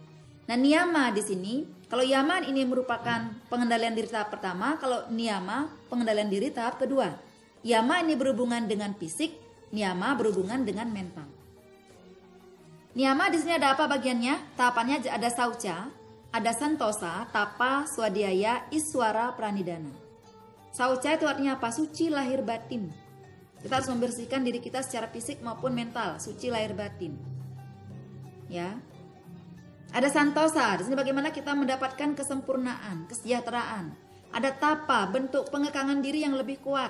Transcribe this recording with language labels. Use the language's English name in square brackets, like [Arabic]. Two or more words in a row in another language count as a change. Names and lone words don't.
[Indonesian] Nah, niyama di sini, kalau yama ini merupakan pengendalian diri tahap pertama, kalau niyama pengendalian diri tahap kedua. Yama ini berhubungan dengan fisik, niyama berhubungan dengan mental. Niyama di sini ada apa bagiannya? Tahapannya ada sauca, ada santosa, tapa, swadhyaya, iswara, pranidana. Sauca itu artinya apa? Suci lahir batin. Kita harus membersihkan diri kita secara fisik maupun mental, suci lahir batin. Ya. Ada santosa, di sini bagaimana kita mendapatkan kesempurnaan, kesejahteraan. Ada tapa, bentuk pengekangan diri yang lebih kuat.